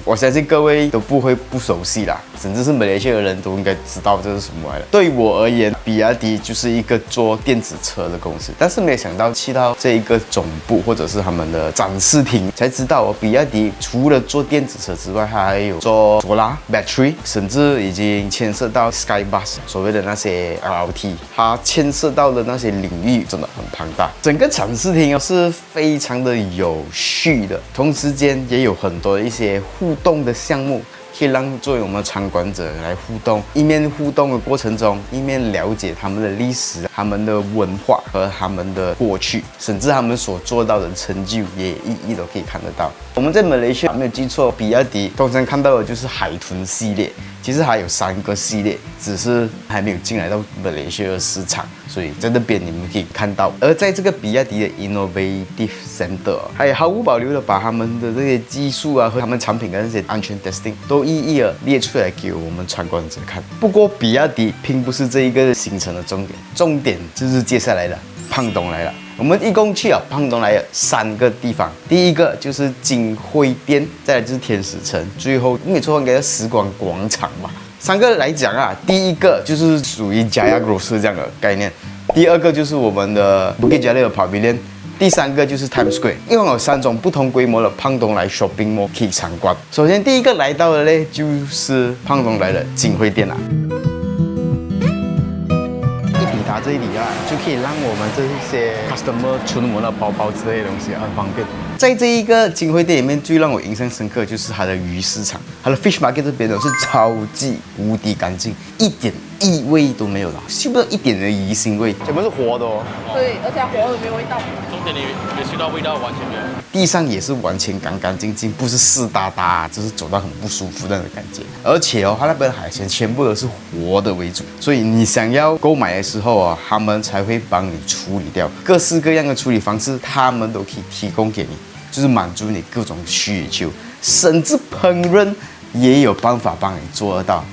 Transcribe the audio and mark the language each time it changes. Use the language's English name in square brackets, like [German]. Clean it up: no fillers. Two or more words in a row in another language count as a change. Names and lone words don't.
[Chinese] 我相信各位都不會不熟悉啦，甚至是馬來西亞的人都應該知道這是什麼來的。對我而言，比亞迪就是一個做電子車的公司，但是沒有想到去到這一個總部或者是他們的展示廳，才知道哦，比亞迪除了做電子車之外，它還有做 [English] solar battery， [Chinese] 甚至已經牽涉到 Skybus 所謂的那些 LRT， 它牽涉到的那些領域真的很龐大。整個展示廳是非常的有序的，同時間也有很多一些互動的項目，可以讓作為我們參觀者來互動，一面互動的過程中，一面了解他們的歷史、他們的文化和他們的過去，甚至他們所做到的成就也一一都可以看得到。我們在馬來西亞沒有記錯，比亞迪通常看到的就是海豚系列，其實還有3個系列，只是還沒有進來到馬來西亞的市場，所以在那邊你們可以看到。而在這個比亞迪的 Innovative Center，還有毫無保留的把他們的這些技術啊和他們產品的那些安全 testing 都一一的列出來給我們參觀者看。不過比亞迪並不是這一個行程的重點，重點就是接下來的胖東來了。我們一共去了胖東來了3個地方，第一個就是金匯店，再來就是天使城，最後沒錯應該叫時光廣場吧。3個來講啊，第一個就是屬於 Jaya Grocer 這樣的概念，第2個就是我們的 Bukit Jalil 的 Pavilion， 第3個就是 Times Square，一共有3種不同規模的胖東來 [English] Shopping Mall [Chinese] 可以參觀。首先第一個來到的呢，就是胖東來的金匯店啦。這裡啊，就可以讓我們這些 customer 存我們的包包之類的東西很方便。在這一個金匯店裡面，最讓我印象深刻就是它的魚市場，它的 [English] fish market [Chinese] 這邊呢是超級無敵乾淨，一點異味都沒有了，嗅不到一點的魚腥味，全部是活的哦。對，而且活的沒有味道。重點你沒嗅到味道，完全沒有。地上也是完全乾乾淨淨，不是濕噠噠，就是走到很不舒服那種感覺。而且哦，它那邊海鮮全部都是活的為主，所以你想要購買的時候啊，他們才會幫你處理掉各式各樣的處理方式，他們都可以提供給你，就是滿足你各种需求，甚至烹飪也有办法帮你做得到。